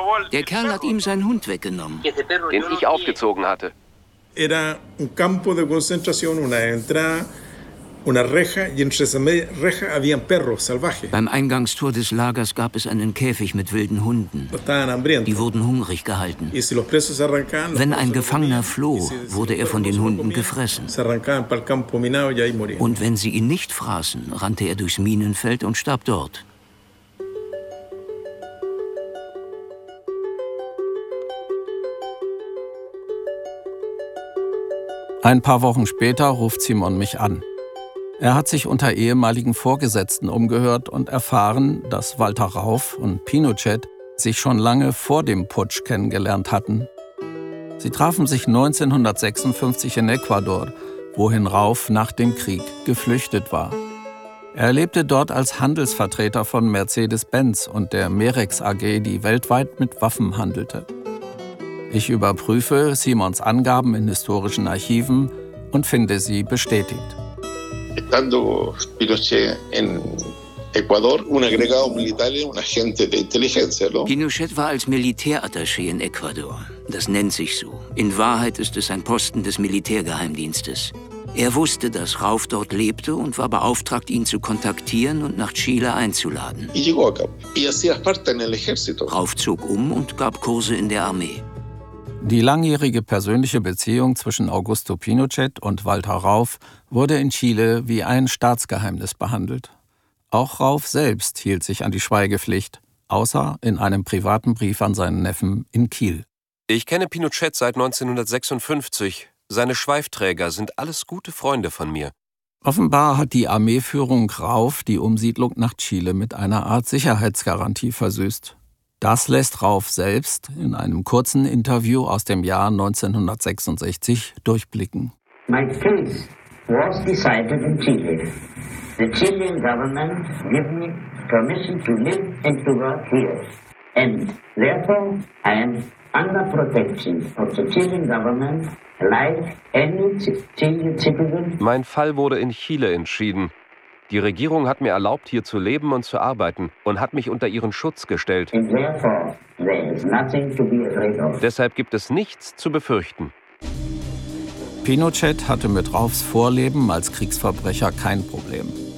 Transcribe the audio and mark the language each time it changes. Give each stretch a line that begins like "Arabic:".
German: Der Kerl hat ihm seinen Hund weggenommen, den ich aufgezogen hatte.
Spanish: Era un campo de concentración, una entrada, una reja, y entre esa reja había perros salvajes.
German: Beim Eingangstor des Lagers gab es einen Käfig mit wilden Hunden. Die wurden hungrig gehalten.
Spanish: Y si los presos se arrancaban,
German: wenn ein Gefangener floh, wurde er von den Hunden gefressen.
Spanish: Se arrancaban para el campo minado y ahí morían.
German: Und wenn sie ihn nicht fraßen, rannte er durchs Minenfeld und starb dort. Ein paar Wochen später ruft Simon mich an. Er hat sich unter ehemaligen Vorgesetzten umgehört und erfahren, dass Walter Rauf und Pinochet sich schon lange vor dem Putsch kennengelernt hatten. Sie trafen sich 1956 in Ecuador, wohin Rauf nach dem Krieg geflüchtet war. Er lebte dort als Handelsvertreter von Mercedes-Benz und der Merex AG, die weltweit mit Waffen handelte. Ich überprüfe Simons Angaben in historischen Archiven und finde sie bestätigt.
Spanish: Estando Pinochet en Ecuador, un agregado militar, un agente de inteligencia, ¿no?
German: Pinochet war als Militärattaché in Ecuador. Das nennt sich so. In Wahrheit ist es ein Posten des Militärgeheimdienstes. Er wusste, dass Rauf dort lebte und war beauftragt, ihn zu kontaktieren und nach Chile einzuladen.
Spanish: Y llegó acá. Y hacía parte en el ejército.
German: Rauf zog um und gab Kurse in der Armee. Die langjährige persönliche Beziehung zwischen Augusto Pinochet und Walter Rauf wurde in Chile wie ein Staatsgeheimnis behandelt. Auch Rauf selbst hielt sich an die Schweigepflicht, außer in einem privaten Brief an seinen Neffen in Kiel. Ich kenne Pinochet seit 1956. Seine Schweifträger sind alles gute Freunde von mir. Offenbar hat die Armeeführung Rauf die Umsiedlung nach Chile mit einer Art Sicherheitsgarantie versüßt. Das lässt Rauf selbst in einem kurzen Interview aus dem Jahr 1966 durchblicken.
English: My case was decided in Chile. The Chilean government gave me permission to live and to work here. And therefore I am under protection of the Chilean government like any Chilean citizen.
German: Mein Fall wurde in Chile entschieden. Die Regierung hat mir erlaubt, hier zu leben und zu arbeiten und hat mich unter ihren Schutz gestellt. Deshalb gibt es nichts zu befürchten. Pinochet hatte mit Raufs Vorleben als Kriegsverbrecher kein Problem.